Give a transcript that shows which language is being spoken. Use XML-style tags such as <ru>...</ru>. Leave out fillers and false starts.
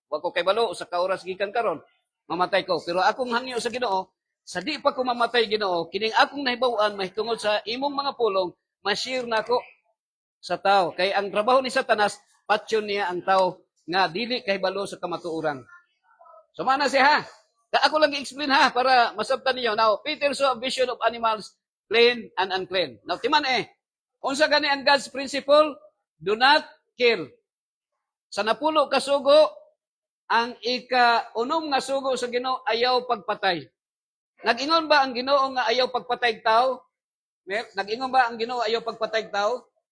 <ceb>Wa ko kay balo sa kauras gikan karon, mamatay ko. Pero akong hangyo sa Ginoo, sa di pa ko mamatay Ginoo, kining akong nahibaw-an mahitungod sa imong mga pulong, ma-share nako sa tao. Kay ang trabaho ni Satanas, patyon niya ang tao nga dili kay balo sa kamatuoran. So mana siya ha. Ako lang i-explain ha para masabtan niyo.</ceb> <en>Now, Peter saw a vision of animals, clean and unclean. Now,</en> <ceb>timan unsa gani ang</ceb> <en>God's principle? Do not kill.</en> <ceb>Sa napulo ka sugo, ang ika-unom nga sugo sa Ginoo ayaw pagpatay. Nag-ingon ba ang Ginoo nga ayaw pagpatay tao? Nag-ingon ba ang Ginoo ayaw pagpatay tao?</ceb>